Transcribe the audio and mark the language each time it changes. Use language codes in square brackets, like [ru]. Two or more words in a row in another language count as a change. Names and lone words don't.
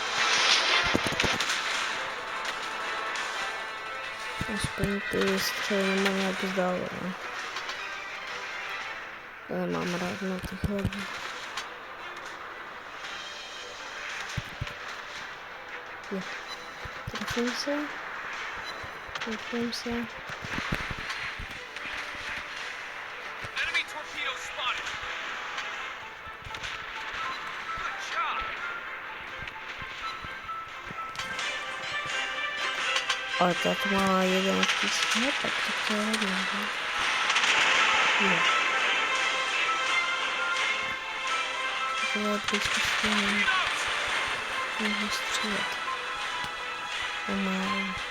[cs] Aspoň ty střely nemám nějak vzdálené. Ale mám rád na těch lodích. Je. Trefím se. [en] Enemy torpedo spotted. Good job. [cs] Ale tak má 11 000, tak to je hodně. Jo. To je blízko stejně. Můžu střílet. Pomalu.